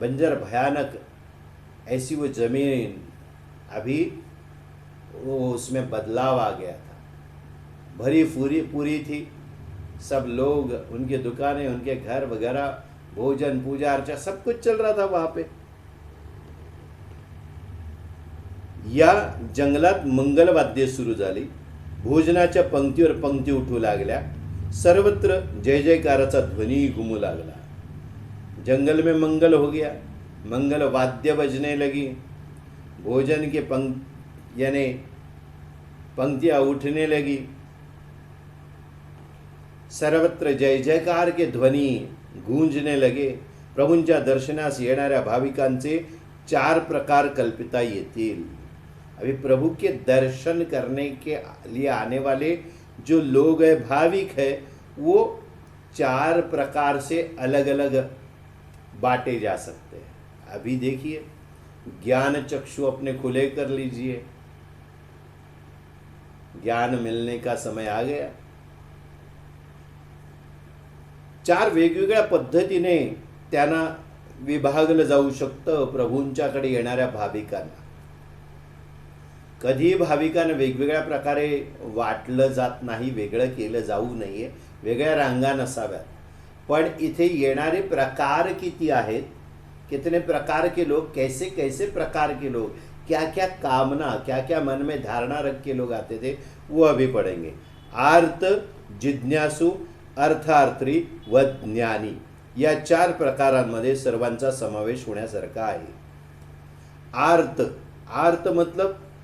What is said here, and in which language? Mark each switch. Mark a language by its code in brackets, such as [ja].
[hi] बंजर भयानक ऐसी वो ज़मीन अभी वो उसमें बदलाव आ गया था। भरी पूरी थी, सब लोग उनके दुकानें उनके घर वगैरह भोजन पूजा अर्चा सब कुछ चल रहा था वहाँ पे। [mr] या जंगलात मंगलवाद्य सुरू झाली, भोजनाच्या पंक्तीवर पंक्ती उठू लागल्या, सर्वत्र जय जयकाराचा ध्वनी घुमू लागला। [hi] जंगल में मंगल हो गया, मंगल वाद्य बजने लगी, भोजन के यानी पंक्तियाँ उठने लगी, सर्वत्र जय जयकार के ध्वनी गूंजने लगे। [mr] प्रभूंच्या दर्शनास येणाऱ्या भाविकांचे 4 प्रकार कल्पिता येतील। [hi] अभी प्रभु के दर्शन करने के लिए आने वाले जो लोग हैं भाविक है वो 4 प्रकार से अलग अलग बांटे जा सकते हैं। अभी देखिए ज्ञान चक्षु अपने खुले कर लीजिए, ज्ञान मिलने का समय आ गया। [mr] 4 वेगवेगळ्या पद्धतीने त्यांना विभागलं जाऊ शकतं प्रभूंच्याकडे येणाऱ्या भाविकांना। कधी भाविकांना वेगवेगळ्या प्रकारे वाटलं जात नाही, वेगळं केलं जाऊ नये, वेगळ्या रांगा नसाव्यात। पण इथे येणारे प्रकार किती आहेत, [hi] कितने प्रकार के लोग, कैसे कैसे प्रकार के लोग, क्या क्या कामना क्या क्या मन में धारणा रख के लोग आते थे वो अभी पढ़ेंगे। [mr] आर्त, जिज्ञासु, अर्थार्थी व ज्ञानी या 4 प्रकारांमध्ये सर्वांचा समावेश होण्यासारखा आहे। आर्त मतलब